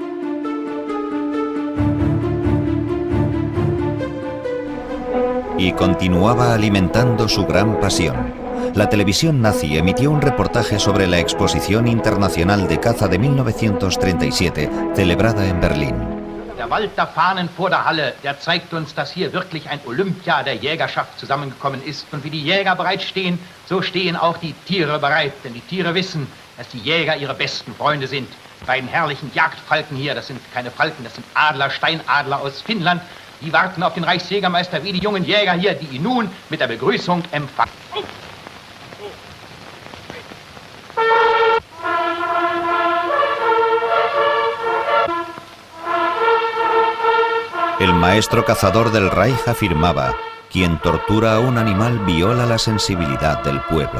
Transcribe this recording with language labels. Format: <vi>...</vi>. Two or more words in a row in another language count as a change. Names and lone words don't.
<es>Y continuaba alimentando su gran pasión. La televisión nazi emitió un reportaje sobre la Exposición Internacional de Caza de 1937, celebrada en Berlín.</es> <de>Der Walter Fahnen vor der Halle, der zeigt uns, dass hier wirklich ein Olympia der Jägerschaft zusammengekommen ist. Und wie die Jäger bereit stehen, so stehen auch die Tiere bereit. Denn die Tiere wissen, dass die Jäger ihre besten Freunde sind. Die beiden herrlichen Jagdfalken hier, das sind keine Falken, das sind Adler, Steinadler aus Finnland. Die warten auf den Reichsjägermeister wie die jungen Jäger hier, die ihn nun mit der Begrüßung empfangen.</de> <es>El maestro cazador del Reich afirmaba: quien tortura a un animal viola la sensibilidad del pueblo.</es>